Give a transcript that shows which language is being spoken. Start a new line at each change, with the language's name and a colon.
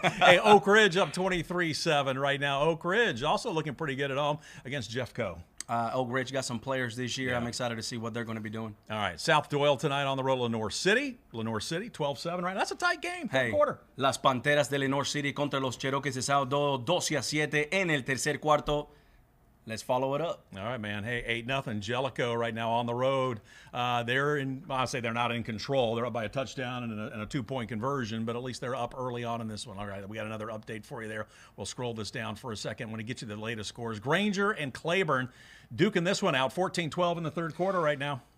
English: Hey, Oak Ridge up 23-7 right now. Oak Ridge also looking pretty good at home against Jeff Coe. Oak Ridge got some players this year. Yeah. I'm excited to see what they're going to be doing. All right. South Doyle tonight on the road, Lenore City. Lenore City, 12-7 right now. That's a tight game. Third quarter.
Spanish: Las Panteras de Lenore City contra los Cherokees de South Doyle, 12-7 en el tercer cuarto.
English: Let's follow it up. All right, man. Hey, 8-0. Jellicoe right now on the road. I'll say they're not in control. They're up by a touchdown and a 2-point conversion, but at least they're up early on in this one. All right, we got another update for you there. We'll scroll this down for a second when we get you the latest scores. Granger and Claiborne duking this one out, 14-12 in the third quarter right now.